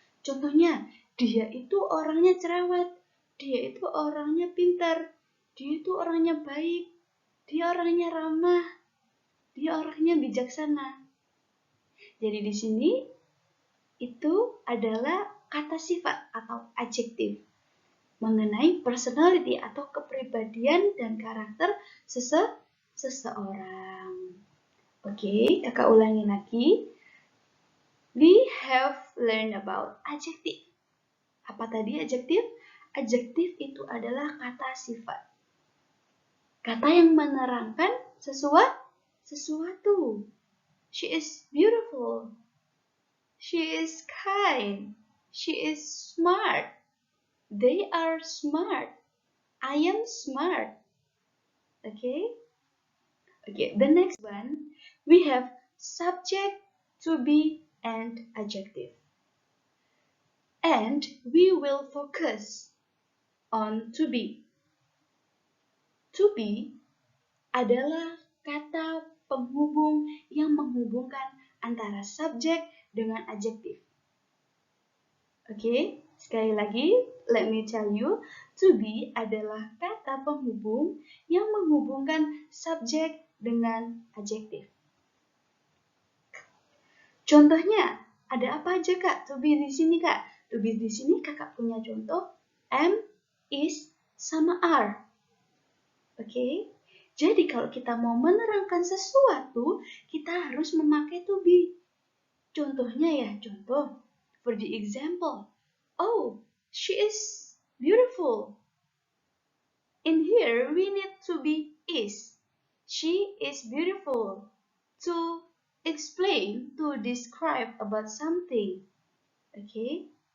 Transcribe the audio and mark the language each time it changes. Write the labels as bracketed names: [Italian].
[Indonesian] Contohnya, dia itu orangnya cerewet, dia itu orangnya pintar, dia itu orangnya baik, dia orangnya ramah, dia orangnya bijaksana. Jadi di sini itu adalah kata sifat atau adjektif mengenai personality atau kepribadian dan karakter seseorang. Oke, kakak ulangi lagi. [English] We have learned about adjective. [Indonesian] Apa tadi adjektif? Adjektif itu adalah kata sifat. Kata yang menerangkan sesuatu. [English] She is beautiful. She is kind. She is smart. They are smart. I am smart. Okay? Okay, the next one, we have subject, to be, and adjective. And we will focus on to be. [Indonesian] To be adalah kata penghubung yang menghubungkan antara subjek dengan adjektif. Oke, sekali lagi, [English] let me tell you, [Indonesian] to be adalah kata penghubung yang menghubungkan subjek dengan adjektif. Contohnya, ada apa aja Kak? To be di sini Kak. To be di sini kakak punya contoh am, is, sama are. Oke? Jadi kalau kita mau menerangkan sesuatu, kita harus memakai to be. Contohnya ya, contoh. [English] For the example, oh, she is beautiful. In here, we need to be is. She is beautiful. To explain, to describe about something. Okay?